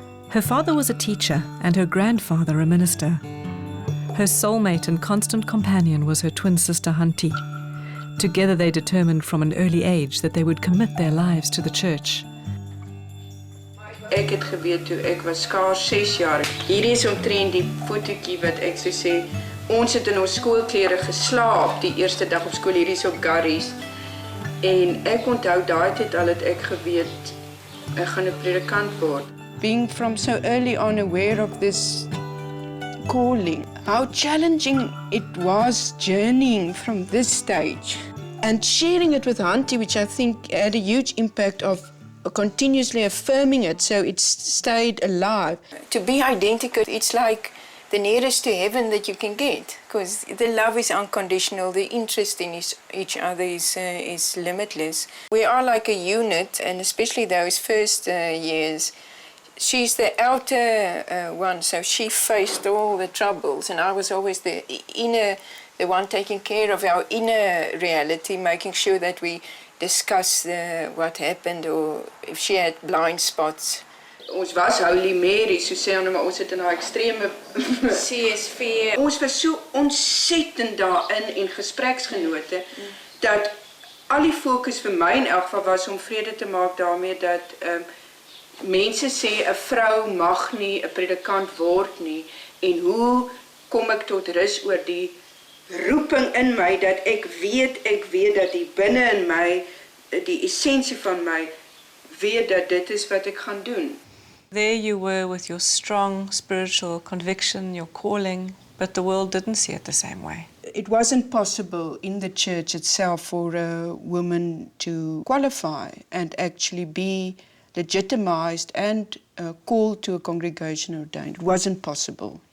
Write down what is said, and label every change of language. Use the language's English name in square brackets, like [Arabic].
[English] Her father was a teacher and her grandfather a minister. Her soulmate and constant companion was her twin sister Hanti. Together they determined from an early age that they would commit their lives to the church. [Afrikaans] Ek het geweet toe ek was skaars 6 jaar. Hierdie is omtrent die fotootjie wat ek so sê, ons het in ons skoolklere geslaap die eerste dag op skool, hierdie is op Garries. En ek onthou daai tyd al het ek geweet ek gaan 'n predikant word. [English] Being from so early on aware of this calling, how challenging it was journeying from this stage and sharing it with Hanti, which I think had a huge impact of continuously affirming it so it's stayed alive. To be identical, it's like the nearest to heaven that you can get, because the love is unconditional, the interest in each other is limitless. We are like a unit, and especially those first years, she's the outer one, so she faced all the troubles, and I was always the one taking care of our inner reality, making sure that we discuss what happened, or if she had blind spots. [Afrikaans] Ons was Holy Mary, so sê ons, maar ons het in haar extreme CSV. Ons was so ontsettend daarin en gespreksgenote, dat al die fokus vir my in elk geval was om vrede te maak daarmee dat mense sê 'n vrou mag nie 'n predikant word nie, en hoe kom ek tot rus oor die roeping in my dat ek weet dat die binne in my, die essensie van my, weet dat dit is wat ek gaan doen. [English] There you were with your strong spiritual conviction, your calling, but the world didn't see it the same way. It wasn't possible in the church itself for a woman to qualify and actually be legitimized and called to a congregation ordained. It wasn't possible.